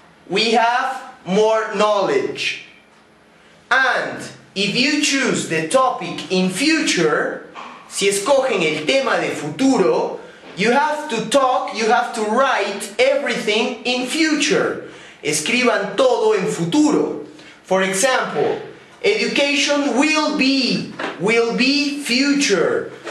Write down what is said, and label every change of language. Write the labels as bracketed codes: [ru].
[en] We have more knowledge. And if you choose the topic in future, [es] si escogen el tema de futuro, [en] you have to talk, you have to write everything in future. [es] Escriban todo en futuro. [en] For example, education will be future.